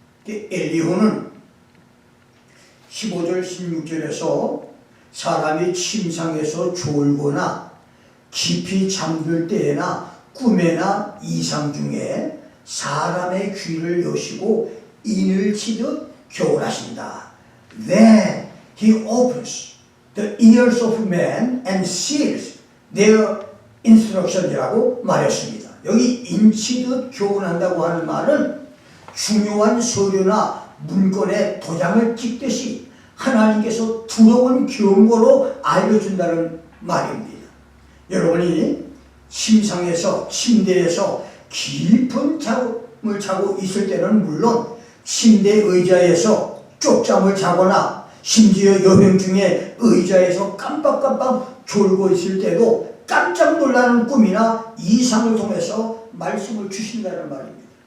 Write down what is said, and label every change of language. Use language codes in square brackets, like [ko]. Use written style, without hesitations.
[ko] 엘리후는 15절 16절에서 사람이 침상에서 졸거나 깊이 잠들 때에나 꿈에나 이상 중에 사람의 귀를 여시고 인을 치듯 교훈하신다. [en] Then he opens the ears of men and seals their instruction [ko] 이라고 말했습니다. 여기 인치듯 교훈한다고 하는 말은 중요한 서류나 문건에 도장을 찍듯이 하나님께서 두려운 경고로 알려준다는 말입니다. 여러분이 침상에서, 침대에서 깊은 잠을 자고 있을 때는 물론 침대 의자에서 쪽잠을 자거나 심지어 여행 중에 의자에서 깜빡깜빡 졸고 있을 때도 깜짝 놀라는 꿈이나 이상을 통해서 말씀을 주신다는 말입니다.